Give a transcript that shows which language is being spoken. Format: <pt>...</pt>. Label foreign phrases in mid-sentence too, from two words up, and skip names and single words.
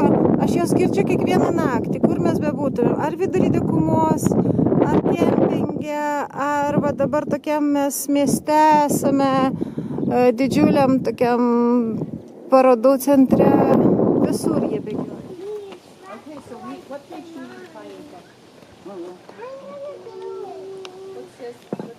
<lt>Aš jos girdžiu kiekvieną naktį, kur mes bebūtume. Ar vidury dykumos, ar kempinge, ar va, dabar tokiam mes mieste esame, didžiuliam tokiam parodų centre. Visur jie bėgioja.</lt> <en>Okay, so what page do you find that? What's this?</en>